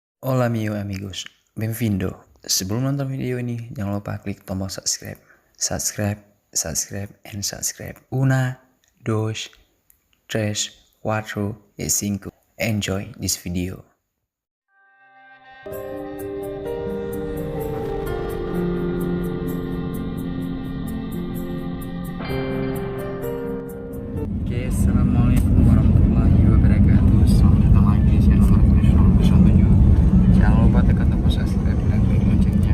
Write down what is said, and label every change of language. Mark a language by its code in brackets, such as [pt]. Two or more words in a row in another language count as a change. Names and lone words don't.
[es] Hola amigos, benvindo. [id] Sebelum nonton video ini, jangan lupa klik tombol subscribe. Subscribe, [en] and subscribe. [es] Una, dos, tres, cuatro, y cinco. [en] Enjoy this video. [ar] Oke, السلام عليكم ورحمة الله وبركاته. [id] Selamat datang lagi di channel Bersama Ju. Jangan lupa tekan tombol subscribe dan klik loncengnya.